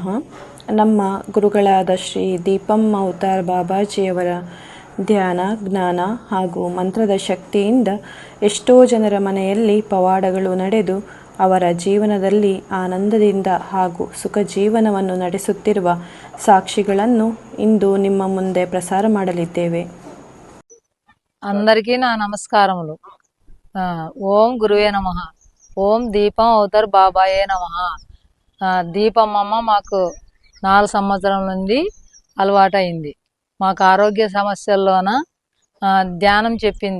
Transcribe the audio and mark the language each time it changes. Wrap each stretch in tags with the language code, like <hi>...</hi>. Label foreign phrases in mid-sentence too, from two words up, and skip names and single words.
<kn>ನಮ್ಮ ಗುರುಗಳಾದ ಶ್ರೀ ದೀಪಂ ಅವತಾರ್ ಬಾಬಾಜಿಯವರ ಧ್ಯಾನ, ಜ್ಞಾನ ಹಾಗೂ ಮಂತ್ರದ ಶಕ್ತಿಯಿಂದ ಎಷ್ಟೋ ಜನರ ಮನೆಯಲ್ಲಿ ಪವಾಡಗಳು ನಡೆದು ಅವರ ಜೀವನದಲ್ಲಿ ಆನಂದದಿಂದ ಹಾಗೂ ಸುಖ ಜೀವನವನ್ನು ನಡೆಸುತ್ತಿರುವ ಸಾಕ್ಷಿಗಳನ್ನು ಇಂದು ನಿಮ್ಮ ಮುಂದೆ ಪ್ರಸಾರ ಮಾಡಲಿದ್ದೇವೆ.</kn> <te>అందరికీ నా నమస్కారములు. ఓం గురువే నమః. ఓం దీపం అవతార్ బాబాయే నమః. దీపమ్మమ్మ మాకు 4 సంవత్సరాల నుండి అలవాటైంది. మాకు ఆరోగ్య సమస్యల్లోన ధ్యానం చెప్పింది.</te>